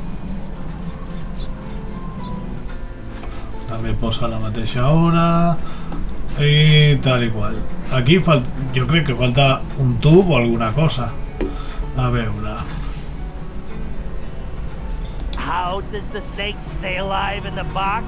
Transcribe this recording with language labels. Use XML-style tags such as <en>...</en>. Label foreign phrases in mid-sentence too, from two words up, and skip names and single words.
<ca>També posa la mateixa hora i tal i qual. Aquí jo crec que falta un tub o alguna cosa. A veure.</ca> <en>How does the snake stay alive in the box?</en>